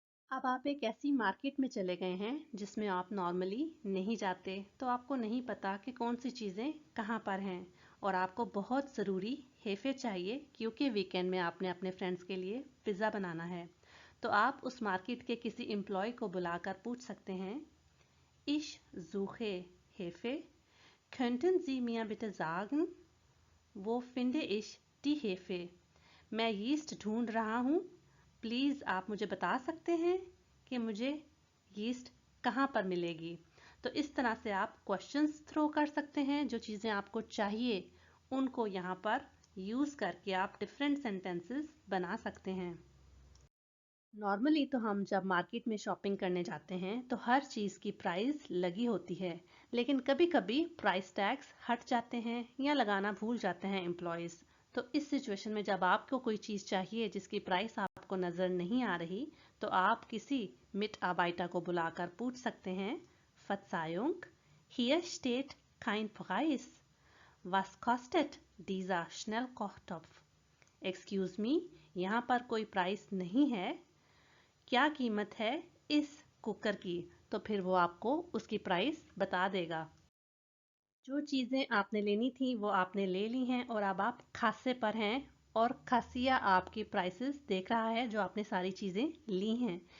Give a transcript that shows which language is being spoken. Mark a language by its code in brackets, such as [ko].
[hi] अब आप एक ऐसी मार्केट में चले गए हैं जिसमें आप नॉर्मली नहीं जाते, तो आपको नहीं पता कि कौन सी चीज़ें कहाँ पर हैं, और आपको बहुत ज़रूरी हेफे चाहिए क्योंकि वीकेंड में आपने अपने फ्रेंड्स के लिए पिज़्ज़ा बनाना है। तो आप उस मार्केट के किसी एम्प्लॉय को बुलाकर पूछ सकते हैं, [de] Ich suche Hefe. Könnten Sie mir bitte sagen, wo finde ich die Hefe? [hi] मैं यीस्ट ढूंढ रहा हूँ, प्लीज़ आप मुझे बता सकते हैं कि मुझे यीस्ट कहाँ पर मिलेगी। तो इस तरह से आप क्वेश्चंस थ्रो कर सकते हैं। जो चीज़ें आपको चाहिए उनको यहाँ पर यूज़ करके आप डिफरेंट सेंटेंसेस बना सकते हैं। नॉर्मली तो हम जब मार्केट में शॉपिंग करने जाते हैं तो हर चीज़ की प्राइस लगी होती है, लेकिन कभी कभी प्राइस टैग्स हट जाते हैं या लगाना भूल जाते हैं एम्प्लॉयज़। तो इस सिचुएशन में जब आपको कोई चीज़ चाहिए जिसकी प्राइस आपको नज़र नहीं आ रही, तो आप किसी मिट आबाइटा को बुलाकर पूछ सकते हैं, [de] Verzeihung, hier steht kein Preis. Was kostet dieser Schnellkochtopf? [hi] Excuse मी, यहाँ पर कोई प्राइस नहीं है, क्या कीमत है इस कुकर की? तो फिर वो आपको उसकी प्राइस बता देगा। जो चीज़ें आपने लेनी थी वो आपने ले ली हैं, और अब आप खासे पर हैं, और खासिया आपकी प्राइसेस देख रहा है जो आपने सारी चीज़ें ली हैं।